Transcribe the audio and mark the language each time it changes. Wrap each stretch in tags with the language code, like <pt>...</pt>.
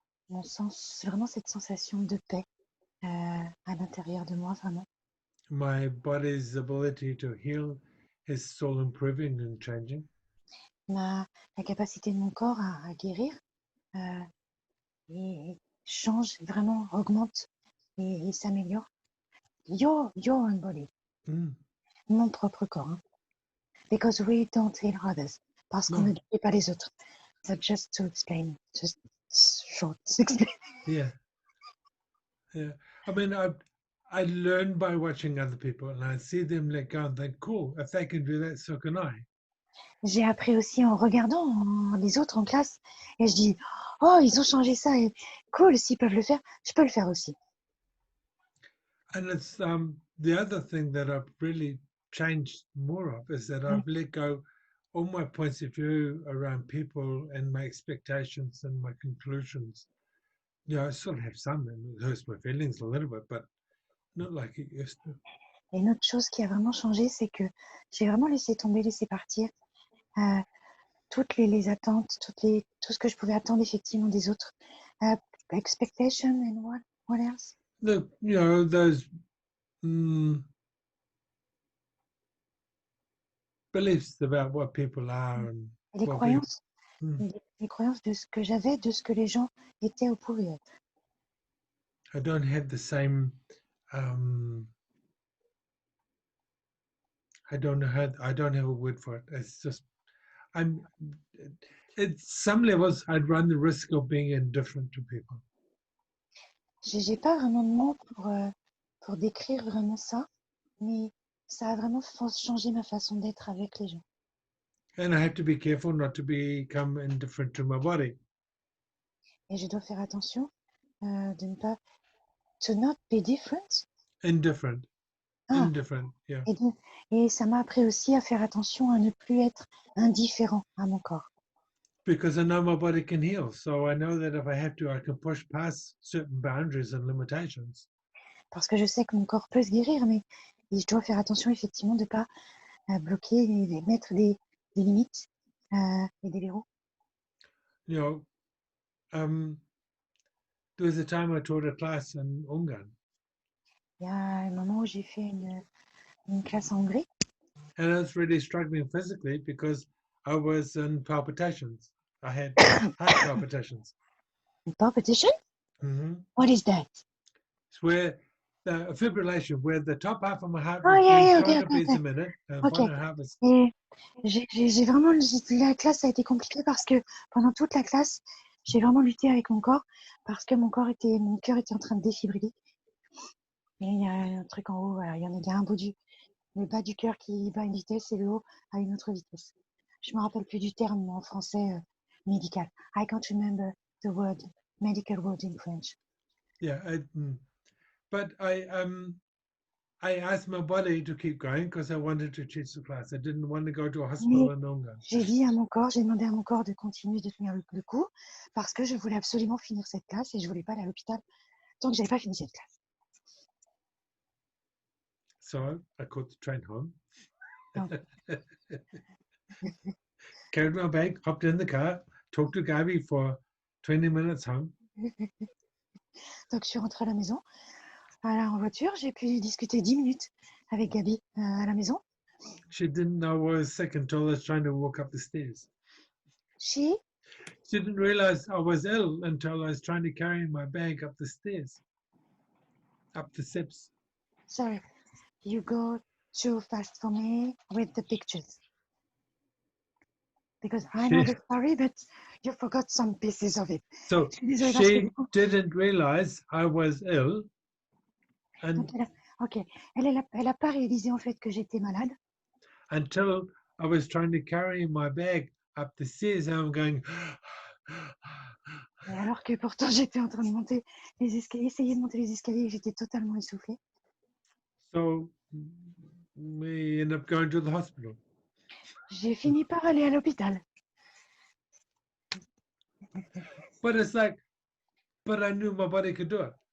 <fr>Mon sens, c'est vraiment cette sensation de paix à l'intérieur de moi, vraiment.</fr> <en>My body's ability to heal is still improving and changing.</en> <fr>La capacité de mon corps à guérir et change, vraiment augmente et s'améliore.</fr> <en>Your own body, Mm.</en> <fr>mon propre corps. Hein.</fr> <en>Because we don't heal others.</en> <fr>Parce qu'on</fr> <en>No.</en> <fr>ne guérit pas les autres.</fr> <en>So just to explain, just short explain. Yeah. Yeah. I mean, I learn by watching other people and I see them let go and think, cool, if they can do that, so can I.</en> <fr>J'ai appris aussi en regardant les autres en classe et je dis, oh, ils ont changé ça et cool, s'ils peuvent le faire, je peux le faire aussi.</fr> <en>And it's the other thing that I've really changed more of is that I've let go all my points of view around people and my expectations and my conclusions. Yeah, I still have some and it hurts my feelings a little bit, but not like it used to.</en> <fr>Et une autre chose qui a vraiment changé, c'est que j'ai vraiment laissé tomber, laissé partir toutes les attentes, tout ce que je pouvais attendre effectivement des autres.</fr> <en>Expectation and what else? Those beliefs about what people are and</en> <fr>Et les</fr> <en>what</en> <fr>croyances. Mm. Les croyances de ce que j'avais, de ce que les gens étaient ou pouvaient être.</fr> <en>I don't have the same I don't have a word for it. It's just at some levels I'd run the risk of being indifferent to people.</en> <fr>J'ai pas vraiment de mots pour décrire vraiment ça, mais ça a vraiment changé ma façon d'être avec les gens.</fr> <en>And I have to be careful not to become indifferent to my body.</en> <fr>Et je dois faire attention de ne pas</fr> <en>to not be different. Indifferent. Ah, Indifferent, yeah.</en> <fr>et ça m'a appris aussi à faire attention à ne plus être indifférent à mon corps.</fr> <en>Because I know my body can heal. So I know that if I have to, I can push past certain boundaries and limitations.</en> <fr>Parce que je sais que mon corps peut se guérir, mais je dois faire attention effectivement de ne pas bloquer et mettre des limites et des verrous.</fr> <en>You know, there was a time I taught a class in Ungarn.</en> <fr>Il y a un moment où j'ai fait une classe en Hongrie.</fr> <en>And I was really struggling physically because I was in palpitations. I had heart palpitations. Palpitation? Mm-hmm. What is that? It's where the fibrillation, where the top half of my heart Oh, was yeah, beating okay, 5 beats okay. a minute, and Okay. one and a half is.</en> <fr>Et j'ai vraiment, la classe a été compliquée parce que pendant toute la classe, j'ai vraiment lutté avec mon corps parce que mon cœur était en train de défibriller. Et il y a un truc en haut, voilà, il y a un bout le bas du cœur qui bat à une vitesse et le haut à une autre vitesse. Je me rappelle plus du terme en français médical.</fr> <en>I can't remember the word, medical word in French. Yeah, but I asked my body to keep going because I wanted to teach the class. I didn't want to go to a hospital in Ungarn.</en> <fr>J'ai demandé à mon corps de continuer de tenir le coup parce que je voulais absolument finir cette classe et je voulais pas aller à l'hôpital tant que j'avais pas fini cette classe.</fr> <en>So I caught the train home. Oh. Carried my bag, hopped in the car, talked to Gabi for 20 minutes home.</en> <fr>Donc je suis rentrée à la maison, en voiture, j'ai pu discuter 10 minutes avec Gabi à la maison.</fr> <en>She didn't know I was sick until I was trying to walk up the stairs. She didn't realize I was ill until I was trying to carry my bag up the stairs, up the steps. Sorry, you go too fast for me with the pictures. Because I know the story, but you forgot some pieces of it. So she didn't realize I was ill. And</en> <fr>Ok, elle a pas réalisé en fait que j'étais malade.</fr> <en>until I was trying to carry my bag up the stairs and I'm going,</en> <fr>Et alors que pourtant j'étais en train de monter les escaliers, essayer de monter les escaliers et j'étais totalement essoufflée.</fr> <en>so we end up going to the hospital.</en> <fr>J'ai fini par aller à l'hôpital.</fr> <en>But it's like, but I knew my body could do it.</en>